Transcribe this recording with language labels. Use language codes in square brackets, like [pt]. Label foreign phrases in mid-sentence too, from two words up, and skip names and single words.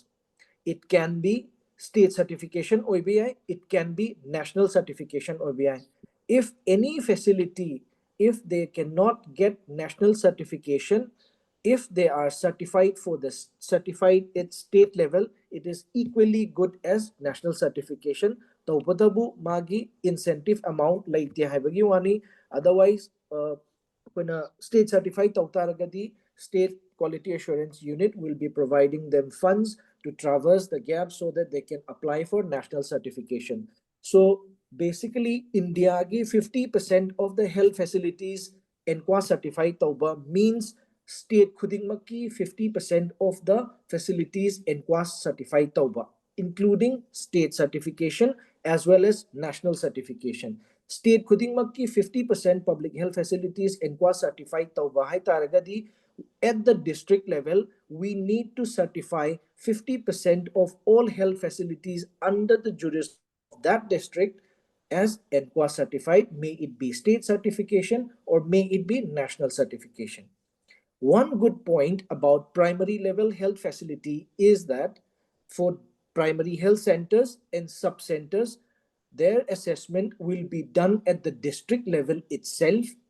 [en] It can be state certification OBI, it can be national certification OBI. If any facility, if they cannot get national certification, if they are certified for the certified at state level, it is equally good as national certification. [mni] Taupatabu magi [en] incentive amount [mni] laite haibagi wani. [en] Otherwise, when a state certified tautaragadi, state quality assurance unit will be providing them funds to traverse the gap so that they can apply for national certification. So basically, India ki 50% of the health facilities NQA certified tauba means state khudingmaki 50% of the facilities NQA certified tauba, including state certification as well as national certification. State khudingmaki 50% public health facilities NQA certified [mni] tauba hai taragadi, [en] at the district level, we need to certify 50% of all health facilities under the jurisdiction of that district as NQA certified, may it be state certification or may it be national certification. One good point about primary level health facility is that for primary health centers and sub centers, their assessment will be done at the district level itself.